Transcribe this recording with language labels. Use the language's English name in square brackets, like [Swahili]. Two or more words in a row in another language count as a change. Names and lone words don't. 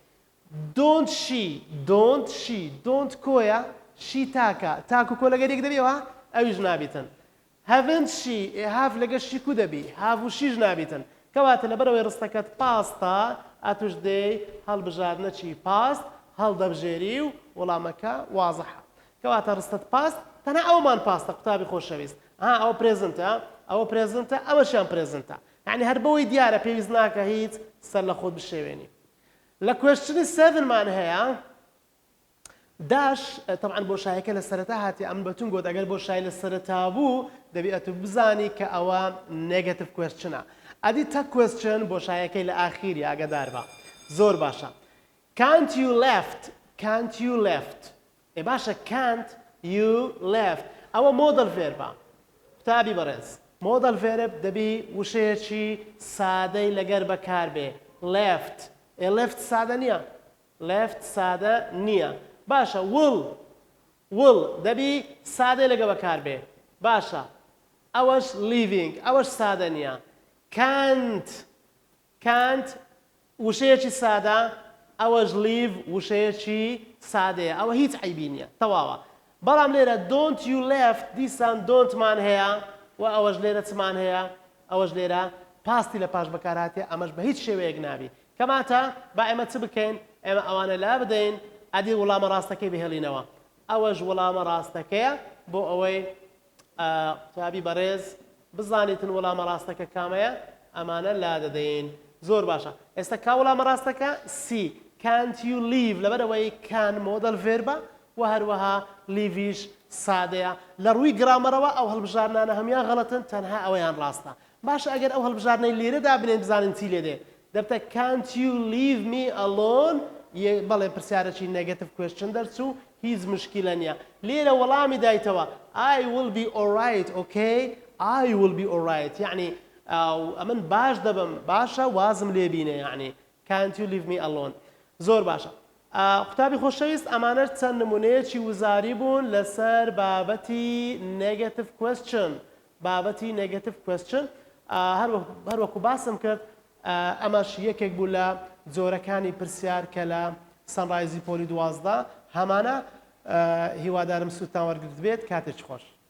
[English] don't she [Central Kurdish] don't کۆیە she تاکە تاکو کۆ لەگەر یەک دەبیەوە ئەویش نابیتن [English] haven't she [Central Kurdish] have لەگەر she کو دەبی have و sheش نابیتن کەواتە لەبەرەوەی ڕستەکەت پاستە ئەتوش دەی هەڵبژاردنەچی پاست هەڵدەبژێری و وەڵامەکە وازەحە کەواتە ڕستت پاست تەنها ئەومان پاستە قوتابی خۆشەویست ئەوە پرێزنتە ئەوە پرێزنتە ئەوەشیان پرێزنتە یعنی هەر بەوەی دیارە پێویست ناکە هیچ سەر لە خۆت بشێوێنی لە question 7 مان هەیە داش طبعا بۆ شایەکە لە سەرەتا هاتی ئەم بەتون گۆت ئەگەر بۆ شای لە سەرەتا بوو دەبێت بزانی کە ئەوە [English] negative question [Central Kurdish] ە ئەدی تا question بۆ شایەکەی لە ئاخیری ئاگادار بە زۆر باشە can't you left ئێ باشە [English] can't you left [Central Kurdish] ئەوە [English] modal verb [Central Kurdish] قوتابی بەڕێز [English] modal verb [Central Kurdish] دەبی وشەیەکی سادەی لەگەر بەکار بێ left ئێ left سادە نییە left سادە نییە باشە will دەبی سادەی لەگە بەکار بێ باشە ئەوەش leaving ئەوەش سادە نییە can't وشەیەکی سادە ئەوەش لیڤ وشەیەکی سادەیە ئەوە هیچ عیبی نییە تەواوە بەڵام لێرە [English] don't you left [Central Kurdish] دیسان دۆنتمان هەیە و ئەوەش لێرە چمان هەیە ئەوەش لێرە پاستی لە پاش بەکارهاتێ ئەمەش بە هیچ شێوەیەک نابی کەماتە با ئێمە چ بکەین ئێمە ئەوانە لا بدەین ئەدی وەڵامە ڕاستەکەی بهێڵینەوە ئەوەش وەڵامە ڕاستەکەیە بۆ ئەوەی قوتابی بەڕێز بزانیتن وەڵامە ڕاستەکە کامەیە ئەمانە لا دەدەین زۆر باشە ئێستا کا وەڵامە ڕاستەکە سی [English] can't you leave [Central Kurdish] لەبەرەوەی can [English] modal verb [Central Kurdish] و هەروەها لیڤیش سادەیە لە ڕووی گرامەرەوە ئەو هەڵبژارنانە هەمیان غەڵەتن تەنها ئەوەیان ڕاستە باشە ئەگەر ئەو هەڵبژارنەی لێرەدا بنێن بزانن چی لێ دێ دەبتە [English] can't you leave me alone [Central Kurdish] بەڵێ پرسیارەکی [English] negative question [Central Kurdish] دەرچوو هیچ مشکلە نییە لێرە وەڵامی دایتەوە [English] I will be alright okay I will be alright [Central Kurdish] یعنی ئەمن باش دەبم باشە وازم لێ بینێ یعنی [English] can't you leave me alone [Central Kurdish] زۆر باشە قوتابی خۆشەویست ئەمانە چەند نمونەیەکی وزاری بوون لەسەر بابەتی [English] negative question [Central Kurdish] بابەتی [English] negative question [Central Kurdish] هەروەکو باسم کرد ئەمەش یەکێک بوو لە جۆرەکانی پرسیار کە لە سەنڕایزی پۆلی 12 هەمانە هیوادارم سوودتان وەرگرت بێت کاتێکی خۆش